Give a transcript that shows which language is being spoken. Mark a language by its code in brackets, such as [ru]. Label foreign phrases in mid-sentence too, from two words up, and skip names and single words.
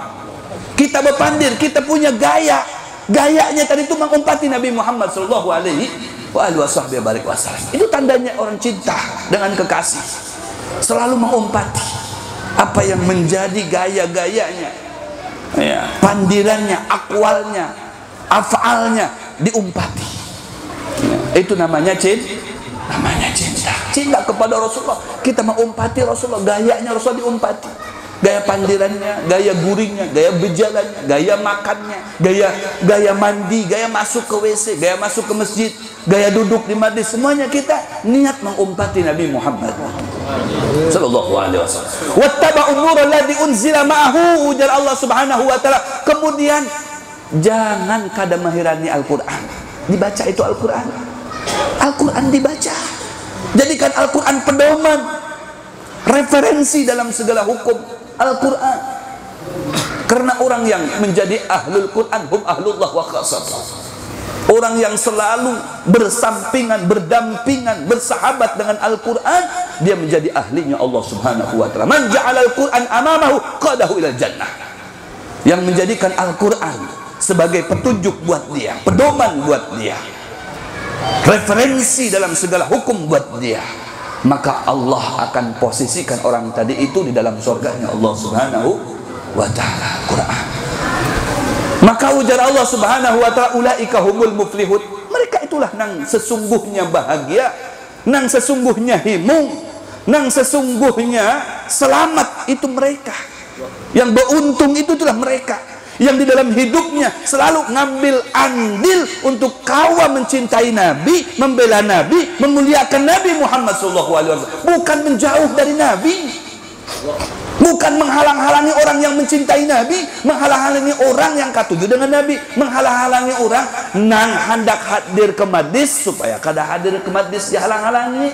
[id] Kita berpandir, kita punya gaya, gayanya tadi itu mengumpati Nabi Muhammad SAW. Itu tandanya orang cinta dengan kekasih, selalu mengumpati apa yang menjadi gaya-gayanya, ya, pandirannya, akwalnya, afalnya diumpati. Ya, itu namanya cinta kepada Rasulullah. Kita mengumpati Rasulullah, gayanya Rasulullah diumpati, gaya pandirannya, gaya guringnya, gaya berjalannya, gaya makannya, gaya mandi, gaya masuk ke WC, gaya masuk ke masjid, gaya duduk di majlis, semuanya kita niat mengumpati Nabi Muhammad [ar] صلى الله عليه وسلم. واتبعوا النور الذي أنزل معه, ujar الله سبحانه وتعالى. [bjn] Kemudian jangan kada menghirani Al-Qur'an. [id] Dibaca itu Al-Quran, Al-Quran dibaca, jadikan Al-Quran pedoman, referensi dalam segala hukum Al-Quran. Karena orang yang menjadi [ar] أهل القرآن هم أهل الله وخاصته. [id] Orang yang selalu bersampingan, berdampingan, bersahabat dengan Al-Quran, dia menjadi ahlinya Allah [ar] سبحانه وتعالى. من جعل القرآن أمامه قاده إلى الجنة. [id] Yang menjadikan Al-Quran sebagai petunjuk buat dia, pedoman buat dia, referensi dalam segala hukum buat dia, maka Allah akan posisikan orang tadi itu di dalam surganya Allah [ar] سبحانه وتعالى. [id] Quran. Maka ujar Allah [ar] سبحانه وتعالى, أولئك هم المفلحون. [id] Mereka itulah nang sesungguhnya bahagia, nang sesungguhnya himung, nang sesungguhnya selamat. Itu mereka yang beruntung, itu itulah mereka yang di dalam hidupnya selalu ngambil andil untuk kawal mencintai Nabi, membela Nabi, memuliakan Nabi Muhammad SAW. Bukan menjauh dari Nabi, bukan menghalang-halangi orang yang mencintai Nabi, menghalang-halangi orang yang katuju dengan Nabi, menghalang-halangi orang nang hendak hadir ke majlis supaya kada hadir ke majlis dihalang-halangi.